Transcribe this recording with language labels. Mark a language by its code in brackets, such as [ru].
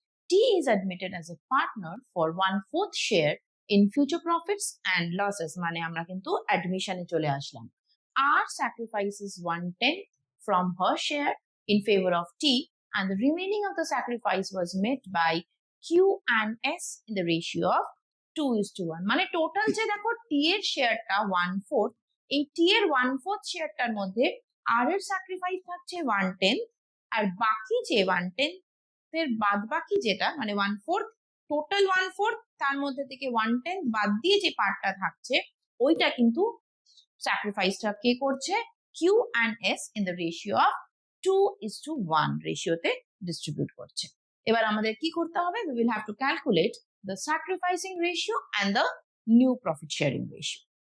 [en] T is admitted as a partner for 1/4 share in future profits and losses, [bn] মানে আমরা কিন্তু অ্যাডমিশনে চলে আসলাম। [en] R sacrifices 1/10 from her share in favor of T, and the remaining of the sacrifice was met by Q and S in the ratio of 2:1. [bn] মানে total যে দেখো টি এর শেয়ারটা 1/4, এই টি এর 1/4 শেয়ারটার মধ্যে আর এর স্যাক্রিফাইস থাকছে 1/10, আর বাকি যে 1/10 এর বাদ বাকি যেটা মানে 1/4, টোটাল 1/4, তার মধ্যে থেকে 1/10 বাদ দিয়ে যে পার্টটা থাকছে ওইটা কিন্তু স্যাক্রিফাইসটা কে করছে? [en] Q and S in the ratio of 2:1 রেশিওতে distribute করছে। [bn] এবার আমাদের কি করতে হবে? [en] we will have to calculate the sacrificing ratio and the new profit sharing ratio.